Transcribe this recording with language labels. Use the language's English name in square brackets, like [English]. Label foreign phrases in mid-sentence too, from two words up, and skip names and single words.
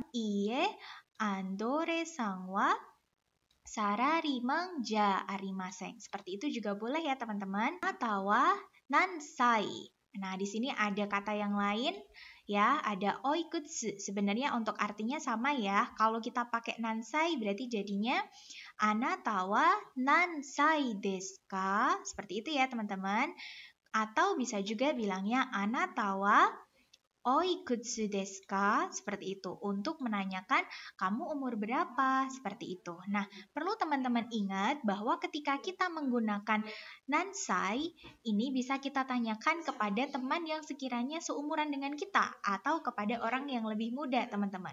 [Japanese] いいえ、アンドレさんはサラリーマンじゃありません. [Indonesian] Seperti itu juga boleh ya teman-teman. Atau nansai. Nah, di sini ada kata yang lain ya, ada oikutsu. Sebenarnya untuk artinya sama ya. Kalau kita pakai nansai berarti jadinya [Japanese] あなたは何歳ですか? [Indonesian] Seperti itu ya teman-teman. Atau bisa juga bilangnya [Japanese] あなたはおいくつですか? [Indonesian] Seperti itu. Untuk menanyakan kamu umur berapa? Seperti itu. Nah, perlu teman-teman ingat bahwa ketika kita menggunakan nansai, ini bisa kita tanyakan kepada teman yang sekiranya seumuran dengan kita atau kepada orang yang lebih muda, teman-teman.